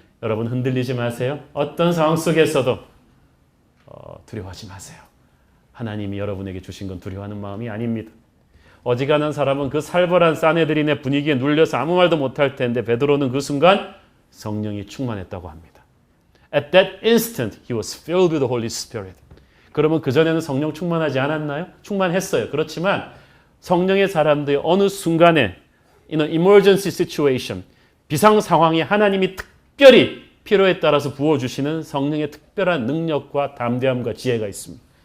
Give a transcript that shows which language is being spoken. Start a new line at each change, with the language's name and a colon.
Korean: 여러분 흔들리지 마세요. 어떤 상황 속에서도 두려워하지 마세요. 하나님이 여러분에게 주신 건 두려워하는 마음이 아닙니다. 어지간한 사람은 그 살벌한 사네드린의 분위기에 눌려서 아무 말도 못할 텐데 베드로는 그 순간 성령이 충만했다고 합니다.
English: At that instant he was filled with the Holy Spirit.
Korean: 그러면 그전에는 성령 충만하지 않았나요? 충만했어요. 그렇지만 성령의 사람들이 어느 순간에
English: in an emergency situation,
Korean: 비상 상황에 하나님이 특별히 필요에 따라서 부어주시는 성령의 특별한 능력과 담대함과 지혜가 있습니다.